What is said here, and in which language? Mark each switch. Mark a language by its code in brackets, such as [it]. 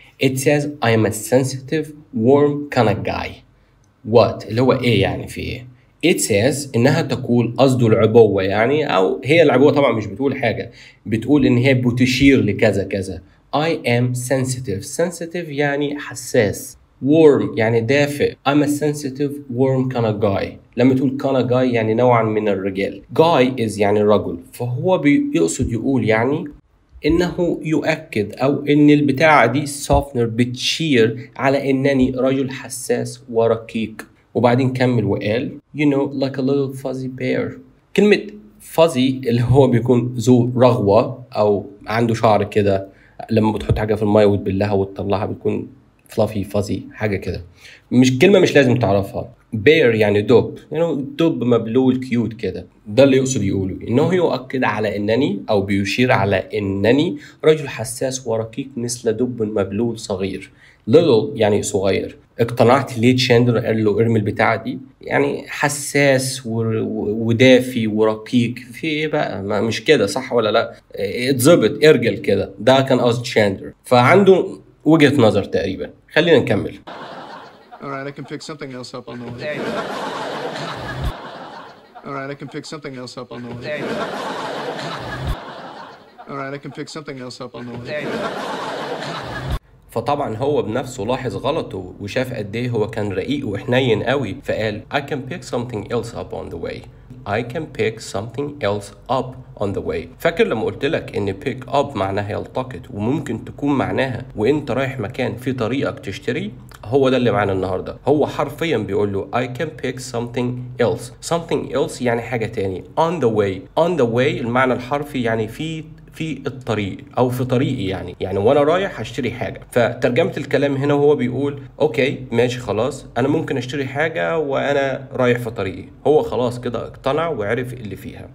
[en] It says I am a sensitive, warm kind of guy. [ar] What اللي هو ايه يعني في ايه؟ [en] It says [ar] انها تقول قصده العبوة يعني، او هي العبوة طبعا مش بتقول حاجة، بتقول ان هي بتشير لكذا كذا. [en] I am sensitive. Sensitive [ar] يعني حساس. Warm يعني دافئ. [en] I'm a sensitive, warm kind of guy. [ar] لما تقول [en] kind of guy [ar] يعني نوعا من الرجال. [en] Guy is [ar] يعني رجل. فهو بيقصد يقول يعني إنه يؤكد أو إن البتاعة دي softener بتشير على إنني رجل حساس ورقيق. وبعدين كمل وقال [en] you know like a little fuzzy bear. [ar] كلمة fuzzy اللي هو بيكون ذو رغوة أو عنده شعر كده، لما بتحط حاجة في المية وتبلها وتطلعها بتكون [en] fluffy fuzzy [ar] حاجة كده. مش كلمة مش لازم تعرفها. bear يعني دب، يعني دب مبلول كيوت كده. ده اللي يقصد يقوله، انه يؤكد على انني او بيشير على انني رجل حساس ورقيق مثل دب مبلول صغير. little يعني صغير. اقتنعت ليه تشاندلر قال له ارمي البتاعة دي؟ يعني حساس ودافي ورقيق في ايه بقى؟ ما مش كده صح ولا لا؟ اتظبط ارجل كده. ده كان قصد تشاندلر، فعنده وجهة نظر تقريبا. خلينا نكمل. [en] All right, I can pick something else up on the way. All right, I can pick something else up on the way. All right, I can pick something else up on the way. [ar] فطبعا هو بنفسه لاحظ غلطه وشاف قد ايه هو كان رقيق وحنين قوي، فقال [en] I can pick something else up on the way. I can pick something else up on the way. [ar] فاكر لما قلت لك ان pick up معناها يلتقط، وممكن تكون معناها وانت رايح مكان في طريقك تشتري؟ هو ده اللي معانا النهارده. هو حرفيا بيقول له [en] I can pick something else. something else [ar] يعني حاجة تاني. [en] on the way. on the way [ar] المعنى الحرفي يعني في الطريق او في طريقي، يعني وانا رايح هشتري حاجه. فترجمه الكلام هنا وهو بيقول اوكي ماشي خلاص انا ممكن اشتري حاجه وانا رايح في طريقي. هو خلاص كده اقتنع وعرف اللي فيها.